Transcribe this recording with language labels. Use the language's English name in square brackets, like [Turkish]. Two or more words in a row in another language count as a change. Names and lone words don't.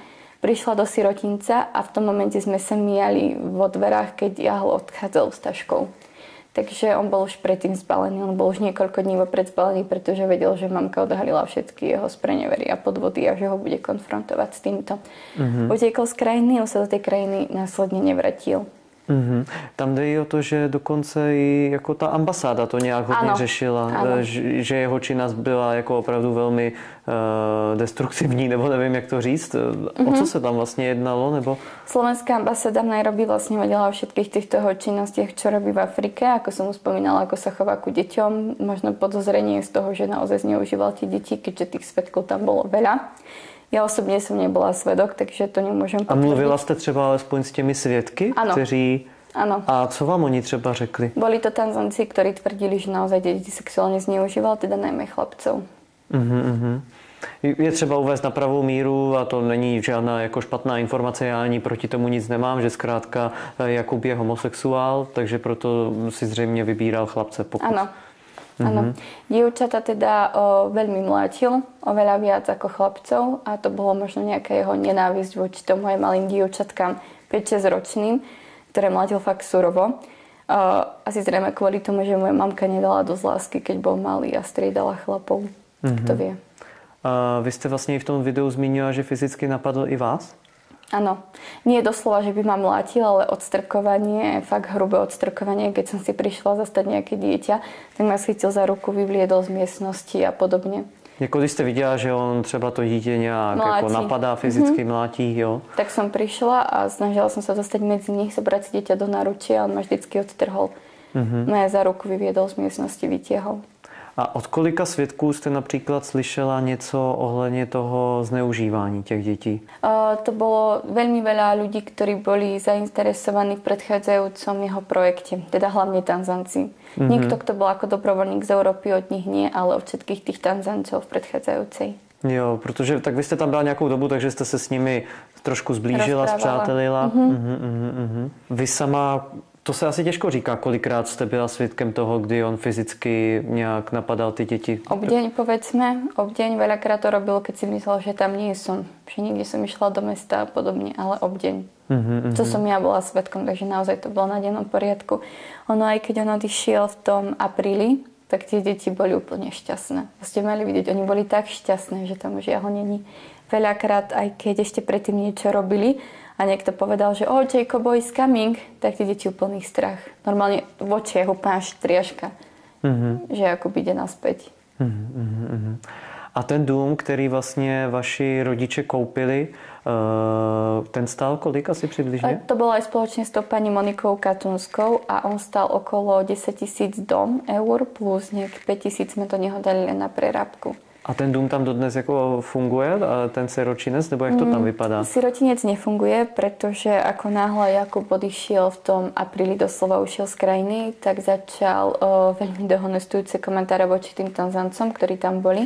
[Slovak] Prišla do sirotinca a v tom momente sme sa mijali vo dverách, keď Jahol odchádzal s taškou. Takže on bol už predtým zbalený, on bol už niekoľko dní vopred zbalený, pretože vedel, že mamka odhalila všetky jeho sprenevery a podvody a že ho bude konfrontovať s týmto. Utiekol z krajiny, on sa do tej krajiny následne nevratil. [Czech] Tam jde i o to, že dokonce i jako ta ambasáda to nějak hodně řešila, že jeho činnost byla jako opravdu velmi destruktivní, nebo nevím, jak to říct. O co se tam vlastně jednalo? Nebo... [Slovak] Slovenská ambasáda v Nairobi vlastne vedela o všetkých týchto činnostiach, čo robí v Afrike. Ako som spomínala, ako sa chová ku deťom. Možno podozrenie z toho, že naozaj zneužíval tie deti, keďže tých svedkov tam bolo veľa. [Czech] Já osobně jsem nebyla svedok, takže to nemůžem potvrdit. A mluvila jste třeba alespoň s těmi svědky, ano. kteří... [Slovak] Áno. [Czech] A co vám oni třeba řekli? [Slovak] Boli to Tanzanci, ktorí tvrdili, že naozaj deti sexuálne zneužíval, teda najmä chlapcov. [Czech] Je třeba uvést na pravou míru, a to není žádná jako špatná informace, já ani proti tomu nic nemám, že zkrátka Jakub je homosexuál, takže proto si zřejmě vybíral chlapce. [Slovak] Áno. Áno. Dievčata teda veľmi mlátil, oveľa viac ako chlapcov a to bolo možno nejaká jeho nenávisť voči tomu aj malým dievčatkám 5-6 ročným, ktoré mlátil fakt surovo. Asi zrejme kvôli tomu, že moja mamka nedala dosť lásky, keď bol malý a striedala chlapov. Kto vie. [Czech] A vy jste vlastně v tom videu zmínila, že fyzicky napadl i vás? [Slovak] Áno. Nie doslova, že by ma mlátil, ale odstrkovanie, fakt hrubé odstrkovanie. Keď som si prišla zastať nejaké dieťa, tak ma schytil za ruku, vyvliedol z miestnosti a podobne. [Czech] Jako když jste viděla, že on třeba to dítě nějak jako napadá, fyzicky mlátí, jo? [Slovak] Tak som prišla a snažila som sa dostať medzi nich, zobrať si dieťa do náručia a on ma vždycky odtrhol. No za ruku vyviedol z miestnosti, vytiahol. [Czech] A od kolika svědků jste například slyšela něco ohledně toho zneužívání těch dětí? [Slovak] To bolo veľmi veľa ľudí, ktorí boli zainteresovaní v predchádzajúcom jeho projekte, teda hlavne Tanzanci. Nikto, kto bol ako dobrovoľník z Európy, od nich nie, ale od všetkých tých Tanzancov v predchádzajúcej. [Czech] Jo, protože tak vy jste tam byla nějakou dobu, takže jste se s nimi trošku zblížila, spřátelila. Vy sama... To se asi těžko říká, kolikrát jste byla svědkem toho, kdy on fyzicky nějak napadal ty děti. [Slovak] Obdeň, povedzme. Obdeň. Veľakrát to robil, keď si myslel, že tam nie som. Že nikde som išla do mesta a podobne, ale obdeň. To som ja bola svedkom, takže naozaj to bolo na dennom poriadku. Ono aj keď on odišiel v tom apríli, tak tie deti boli úplne šťastné. Ste mali vidieť, oni boli tak šťastné, že tam už jeho není. Veľakrát, aj keď ešte predtým niečo robili, a niekto povedal, že [English] Jacob is coming, [Slovak] tak tie deti úplný strach. Normálne v očiach úplná štriažka, že Jakub ide naspäť. [Czech] A ten dům, který vlastně vaši rodiče koupili, ten stál kolik asi přibližně? [Slovak] To bolo aj spoločne s tou pani Monikou Katunskou a on stál okolo 10 000 eur plus nejak 5 000 sme to neho dali len na prerábku. [Czech] A ten dům tam dodnes jako funguje, ten siročinec, nebo jak to tam vypadá? [Slovak] Sirotinec nefunguje, pretože ako náhle Jakub odišiel v tom apríli, doslova ušiel z krajiny, tak začal veľmi dehonestujúce komentáre voči tým Tanzancom, ktorí tam boli.